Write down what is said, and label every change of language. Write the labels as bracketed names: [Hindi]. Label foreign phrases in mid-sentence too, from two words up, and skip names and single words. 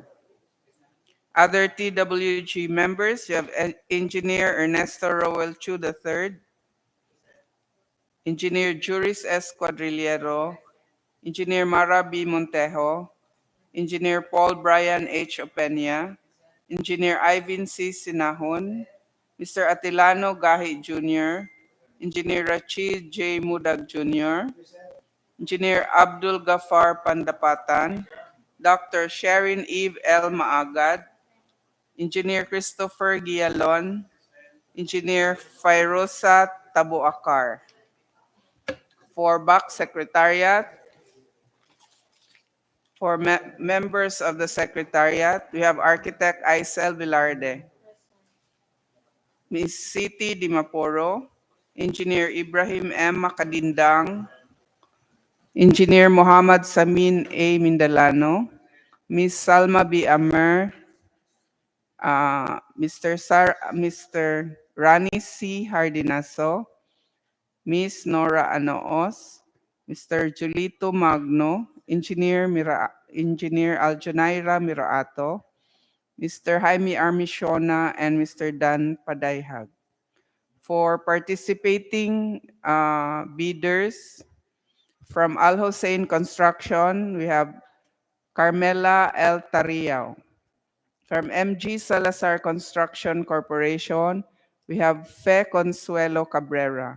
[English] Other TWG members, you have Engineer Ernesto Roel Chu III, Engineer Juris S. Quadrillero, Engineer Mara B. Montejo, Engineer Paul Brian H. Opeña, Engineer Ivan C. Sinahon, Mr. Atilano Gahi Jr., Engineer Rachid J. Mudag Jr., Engineer Abdul Gafar Pandapatan, Dr. Sharon Eve L. Maagad, Engineer Christopher Gialon, Engineer Fairosa Tabuakar. For back secretariat, for members of the secretariat, we have Architect Aisel Velarde, Ms. Siti Dimaporo, Engineer Ibrahim M. Makadindang, Engineer Muhammad Samin A. Mindalano, Ms. Salma B. Amer, Mr. Rani C. Hardinaso, Ms. Nora Anoos, Mr. Julito Magno, Engineer Aljonaira Miraato, Mr. Jaime Armisiona, and Mr. Dan Padayhag. For participating bidders, from Al Hussein Construction, we have Carmela L. Tariao. From MG Salazar Construction Corporation, we have Fe Consuelo Cabrera.